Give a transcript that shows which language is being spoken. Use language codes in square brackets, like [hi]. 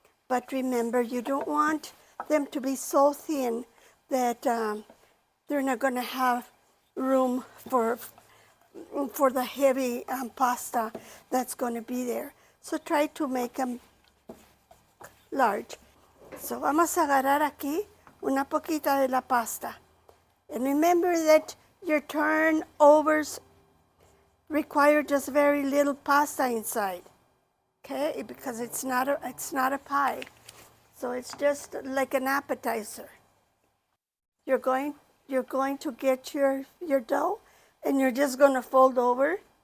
[en] But remember, you don't want them to be so thin that they're not going to have room for the heavy pasta that's going to be there. So try to make them large. [es] So vamos a agarrar aquí una poquita de la pasta. [en] And remember that your turnovers require just very little pasta inside, okay? Because it's not a pie, so it's just like an appetizer. You're going to get your dough, and you're just going to fold over.